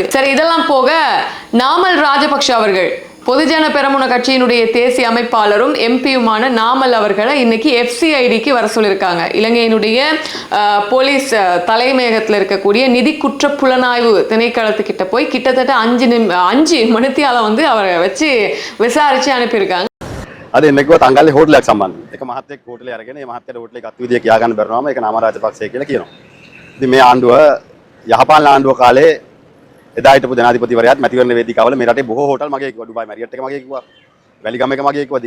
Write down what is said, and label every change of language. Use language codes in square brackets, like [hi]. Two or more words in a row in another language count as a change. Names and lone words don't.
[ta] சரி, இதெல்லாம் போக நாமல் ராஜபக்ஷ அவர்கள் பொதுஜன பெரமுன கட்சியினுடைய தேசிய அமைப்பாளரும் எம்பியுமான நாமல் அவர்களை இன்னைக்கு FCIDக்கு வர சொல்லியிருக்காங்க. இலங்கையினுடைய போலீஸ் தலைமையகத்தில் இருக்கக்கூடிய நிதி குற்ற புலனாய்வு திணைக்களத்துக்கிட்ட போய் கிட்டத்தட்ட 5 மணித்தியால வந்து அவரை வச்சு விசாரிச்சு அனுப்பியிருக்காங்க. [si] අද එන්නකව තංගල්ලේ හෝටලයක් සම්බන්ධ. එක මහත්තයෙක් හෝටලේ අරගෙන මේ මහත්තයාට හෝටලේ ගත්ත විදිය කියා ගන්න බැරුවම ඒක නාම රාජපක්ෂය කියලා කියනවා. ඉතින් මේ ආණ්ඩුව යහපාලන ආණ්ඩුව කාලේ එදා හිටපු ජනාධිපතිවරයාත් මැතිවරණ වේදිකාවල මේ රටේ බොහෝ හෝටල් මගේ කිව්වා. ඩුබායි මැරියට් එක මගේ කිව්වා. වැලිගම එක මගේ කිව්වා.